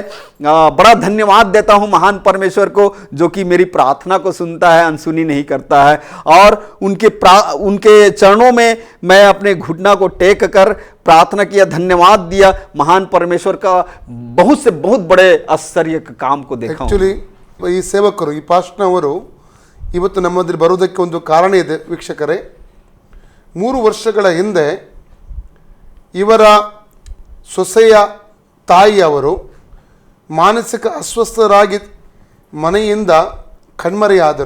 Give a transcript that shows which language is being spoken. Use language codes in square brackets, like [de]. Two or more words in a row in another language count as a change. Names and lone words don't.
[hi] बड़ा धन्यवाद देता हूं महान परमेश्वर को जो कि मेरी प्रार्थना को सुनता है, अनसुनी नहीं करता है। और उनके चरणों में मैं अपने घुटना को टेक कर प्रार्थना किया, धन्यवाद दिया महान परमेश्वर का बहुत से बहुत बड़े आश्चर्य काम को देखा। [kn] ಆಕ್ಚುಲಿ ಈ ಸೇವಕರು, ಈ ಪಾಸ್ಟ್ನವರು ಇವತ್ತು ನಮ್ಮಲ್ಲಿ ಬರೋದಕ್ಕೆ ಒಂದು ಕಾರಣ ಇದೆ ವೀಕ್ಷಕರೇ. 3 ವರ್ಷಗಳ ಹಿಂದೆ ಇವರ ಸೊಸೆಯ ತಾಯಿಯವರು ಮಾನಸಿಕ ಅಸ್ವಸ್ಥರಾಗಿ ಮನೆಯಿಂದ ಕಣ್ಮರೆಯಾದರು.